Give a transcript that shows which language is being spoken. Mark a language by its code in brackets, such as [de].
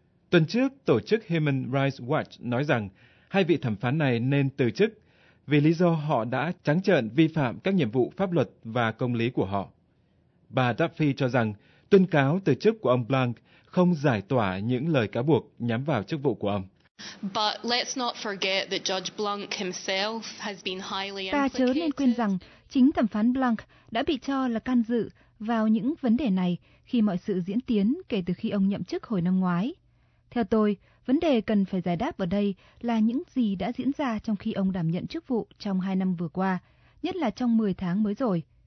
[vi] Tuần trước, tổ chức Human Rights Watch nói rằng hai vị thẩm phán này nên từ chức vì lý do họ đã trắng trợn vi phạm các nhiệm vụ pháp luật và công lý của họ. Bà Duffy cho rằng tuyên cáo từ chức của ông Blunk không giải tỏa những lời cáo buộc nhắm vào chức vụ của ông. [en] But let's not forget that Judge Blunk himself has been highly implicated. [vi] Ta chớ nên quên rằng chính thẩm phán Blunk đã bị cho là can dự vào những vấn đề này khi mọi sự diễn tiến kể từ khi ông nhậm chức hồi năm ngoái. Theo tôi, vấn đề cần phải giải đáp ở đây là những gì đã diễn ra trong khi ông đảm nhận chức vụ trong 2 năm vừa qua, nhất là trong 10 tháng mới rồi.